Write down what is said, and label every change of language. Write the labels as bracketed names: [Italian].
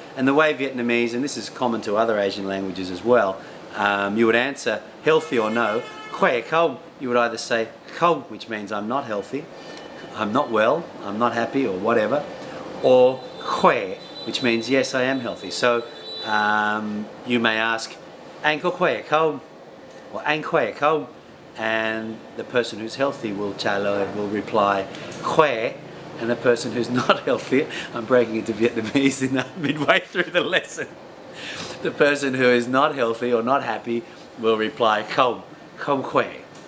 [English] And the way Vietnamese, and this is common to other Asian languages as well, you would answer healthy or no. [Vietnamese] Khỏe không, [English] you would either say không, which means I'm not healthy, I'm not well, I'm not happy, or whatever, or khỏe, which means yes, I am healthy. So you may ask, [Vietnamese] anh có khỏe không? Or anh khỏe không? [English] And the person who's healthy will reply khỏe. And the person who's not healthy, I'm breaking into Vietnamese midway through the lesson. The person who is not healthy or not happy will reply [Vietnamese] không khỏe.